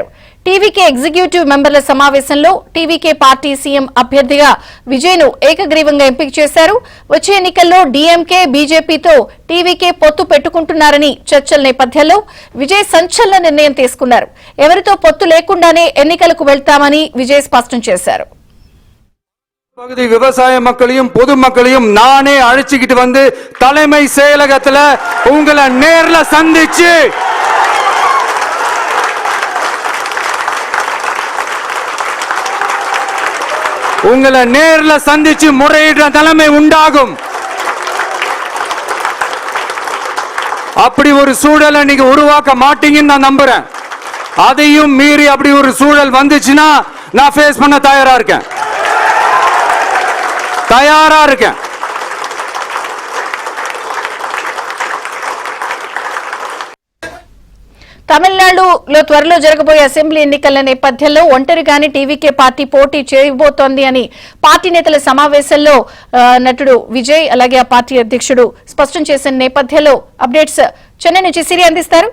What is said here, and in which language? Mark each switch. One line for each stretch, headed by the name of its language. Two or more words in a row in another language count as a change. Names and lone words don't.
Telugu: టీవీకే ఎగ్జిక్యూటివ్ మెంబర్ల సమావేశంలో టీవీకే పార్టీ సీఎం అభ్యర్థిగా విజయ్ ను ఏకగ్రీవంగా ఎంపిక చేశారు. వచ్చే ఎన్నికల్లో డీఎంకే బీజేపీతో టీవీకే పొత్తు పెట్టుకుంటున్నారని చర్చల నేపథ్యంలో విజయ్ సంచలన నిర్ణయం తీసుకున్నారు. ఎవరితో పొత్తు లేకుండానే ఎన్నికలకు వెళ్తామని విజయ్ స్పష్టం చేశారు.
Tamil: பகுதி விவசாய மக்களையும் பொதுமக்களையும் நானே அழைச்சிக்கிட்டு வந்து தலைமை செயலகத்துல உங்களை நேர்ல சந்திச்சு முறையிடுற நிலைமை உண்டாகும். அப்படி ஒரு சூழலை நீங்க உருவாக்க மாட்டீங்கன்னு நான் நம்புறேன். அதையும் மீறி அப்படி ஒரு சூழல் வந்துச்சுன்னா நான் ஃபேஸ் பண்ண தயாரா இருக்கேன்.
Telugu: తమిళనాడులో త్వరలో జరగబోయే అసెంబ్లీ ఎన్నికల నేపథ్యంలో ఒంటరిగానే టీవీకే పార్టీ పోటీ చేయబోతోంది అని పార్టీ నేతల సమావేశంలో నటుడు విజయ్ అలాగే ఆ పార్టీ అధ్యక్షుడు స్పష్టం చేసిన నేపథ్యంలో అప్డేట్స్ చెన్నై నుంచి సిరి అందిస్తారు.